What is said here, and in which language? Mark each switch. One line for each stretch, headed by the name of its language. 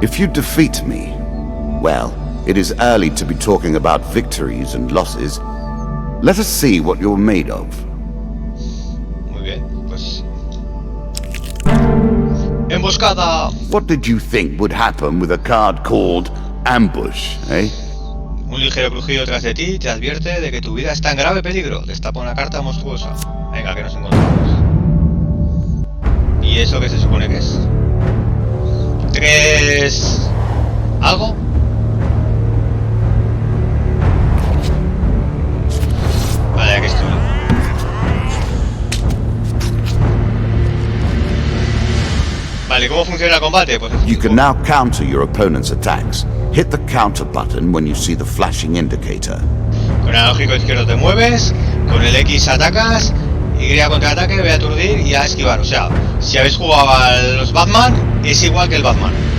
English: If you defeat me, well, it is early to be talking about victories and losses. Let us see what you're made of.
Spanish: Muy bien, pues... ¡Emboscada!
English: What did you think would happen with a card called Ambush, eh?
Spanish: Un ligero crujido tras de ti te advierte de que tu vida está en grave peligro. Destapa una carta monstruosa. Venga, que nos encontramos. ¿Y eso qué se supone que es? 3... ¿algo? Vale, aquí estoy. Vale, ¿cómo funciona el combate? Pues
English: you can now counter your opponent's attacks. Hit the counter button when you see the flashing indicator.
Spanish: Con el analógico izquierdo te mueves, con el X atacas, Y contraataque, voy a aturdir y a esquivar. O sea, si habéis jugado a los Batman, es igual que el Batman.